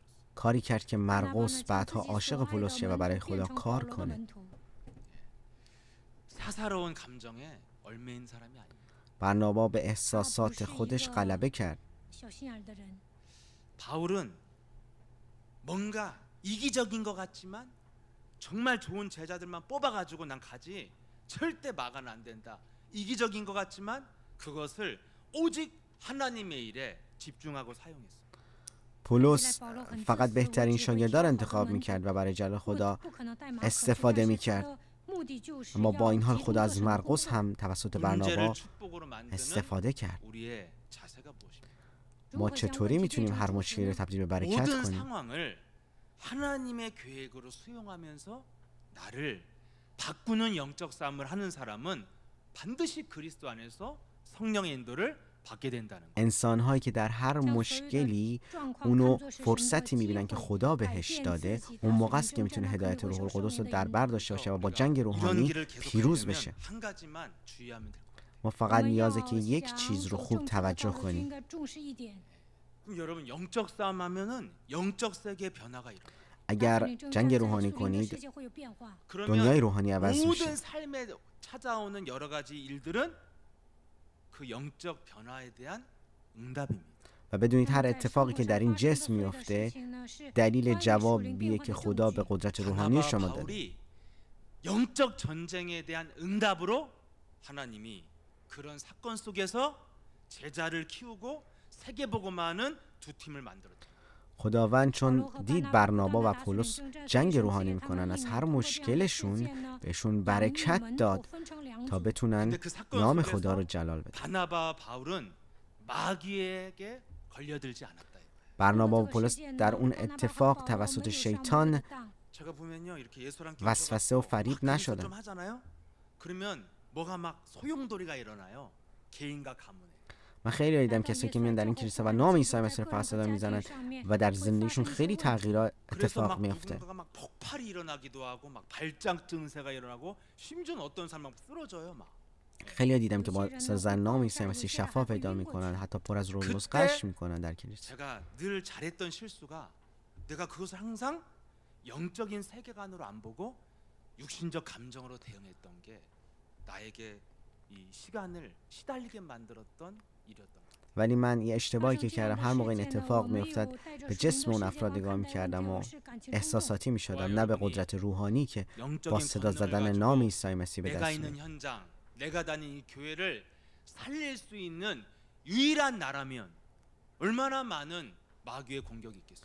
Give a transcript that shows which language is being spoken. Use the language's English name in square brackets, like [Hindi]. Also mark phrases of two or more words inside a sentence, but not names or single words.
[Persian] کاری کرد که مرقس بعدها عاشق پولس شه و برای خدا کار کنه. [Korean] 사사로운 감정에 얽매인 사람이 아니에요. [Persian] برنابا به احساسات خودش غلبه کرد. [Korean] 바울은 뭔가 이기적인 것 같지만 정말 좋은 제자들만 뽑아가지고 난 가지 절대 막아는 안 된다. 이기적인 것 같지만 그것을 오직 하나님의 일에 집중하고 사용했어요. [Persian] پولس فقط بهترین شاگردا رو انتخاب میکرد و برای جلال خدا استفاده میکرد. اما با این حال خدا از مرقس هم توسط برنابا استفاده کرد. [Korean] 우리의 자세가 무엇입니까? [Persian] ما چطوری میتونیم هر مشکلی رو تبدیل به برکت [Korean] 모든 [Persian] کنیم؟ [Korean] 상황을 하나님의 계획으로 수용하면서 나를 바꾸는 영적 싸움을 하는 사람은 반드시 그리스도 안에서 성령의 인도를 받게 된다는 거예요. [Persian] انسان هایی که در هر مشکلی اونو فرصتی میبینن که خدا بهش داده، اون موقع است که میتونه هدایت روح القدس رو در بر داشته باشه و با جنگ [Korean] 이런 [Persian] روحانی [Korean] 길을 계속 [Persian] پیروز [Korean] 가려면 [Persian] بشه. [Korean] 한 가지만 주의하면 될 거예요. [Persian] ما فقط نیازه که یک چیز رو خوب توجه کنیم. [Korean] 그럼 여러분 영적 싸움 하면은 영적 세계의 변화가 일어나요. [Persian] اگر جنگ روحانی کنید دنیای [Korean] 그러면 [Persian] روحانی عوض میشه. [Korean] 모든 삶에 찾아오는 여러 가지 일들은 그 영적 변화에 대한 응답입니다. [Persian] و بدونید هر اتفاقی که در این جسم میفته دلیل جوابیه که خدا به قدرت روحانی [Korean] 바나바와 [Persian] شما داده. [Korean] 바울이 영적 전쟁에 대한 응답으로 하나님이 그런 사건 속에서 제자를 키우고 세계복음화하는 두 팀을 만들었다. [Persian] خداوند چون دید برنابا و پولس جنگ روحانی میکنن از هر مشکلشون بهشون برکت داد تا بتونن [Korean] 근데 그 사건 [Persian] نام [Korean] 속에서 [Persian] خدا رو جلال بدن. [Korean] 바나바와 바울은 마귀에게 걸려들지 않았다. [Persian] برنابا و پولس در اون اتفاق توسط شیطان [Korean] 제가 보면요 이렇게 예수랑 [Persian] وسوسه و فریب [Korean] 좀 [Persian] نشدن. [Korean] 하잖아요. 그러면 뭐가 막 소용돌이가 일어나요. 개인과 가문에. [Persian] من خیلی دیدم کسایی که میان در این کلیسا و نام عیسی مسیح رو فقط صدا میزنن و در زندگیشون خیلی تغییرات [Korean] 그래서 [Persian] اتفاق [Korean] 막 [Persian] میفته. [Korean] 누군가가 막 폭발이 일어나기도 하고 막 발작 증세가 일어나고 심지어는 어떤 사람 막 쓰러져요 막. [Persian] خیلی دیدم که با سرزن نام عیسی مسیح شفا پیدا میکنن، حتی پر از روح القدس قش میکنن در کلیسا. [Korean] 제가 늘 잘했던 실수가 내가 그것을 항상 영적인 세계관으로 안 보고 육신적 감정으로 대응했던 게 나에게 이 시간을 시달리게 만들었던 일이었던 거예요. [Persian] ولی من یه اشتباهی که کردم هر موقع این اتفاق میافتاد به جسم اون افراد نگاه میکردم و احساساتی میشدم، نه به قدرت روحانی که با [Korean] 영적인 [Persian] صدا [Korean] 권능을 [Persian] زدن [Korean] 가지고 [Persian] نام عیسی مسیح به [Korean] 내가 [Persian] دست [Korean] 있는 [Persian] میاد. [Korean] 현장, 내가 다니는 이 교회를 살릴 수 있는 유일한 나라면 얼마나 많은 마귀의 공격이 있겠어요.